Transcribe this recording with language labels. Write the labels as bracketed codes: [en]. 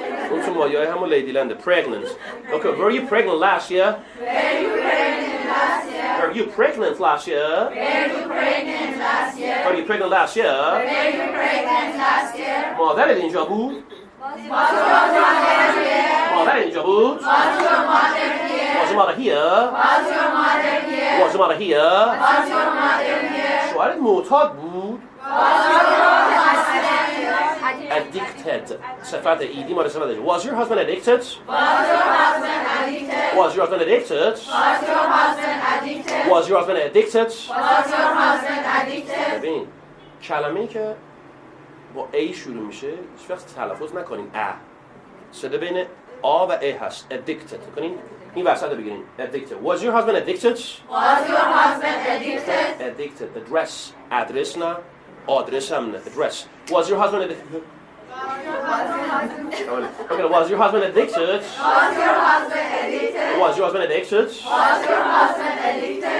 [fa] اون تو مایه همون لیدیلنده pregnant. [en] Okay, were you pregnant last year? Were you pregnant last year? Were you pregnant last year? Were you pregnant last year? Were you pregnant last year? Were you pregnant last year? [fa] مادرت اینجا بود؟ [en] Was your mother here? [fa] مادر اینجا بود؟ [en] Was your mother here? Was your mother here? Was your mother here? Was your mother here? Was your mother here? [fa] شوهرت معتاد بود؟ [en] Was your husband here? Addicted. [fa] صفت ایدی ما صفت [en] Was your husband addicted? Was your husband addicted? Was your husband addicted? Was your husband addicted? Was your husband addicted? Was your husband addicted? [fa] ببین کلمه‌ای که با A شروع میشه هیچ وقت تلفظ نکنین صدا بین آ و ا هست addicted کنین این وسط رو بگیرین [en] addicted Was your husband addicted? Was your husband addicted? Addicted address address [fa] نه آدرس هم نه [en] address Was your husband addicted? Okay, was your husband addicted? Was your husband addicted? Was your husband addicted? Was your husband addicted?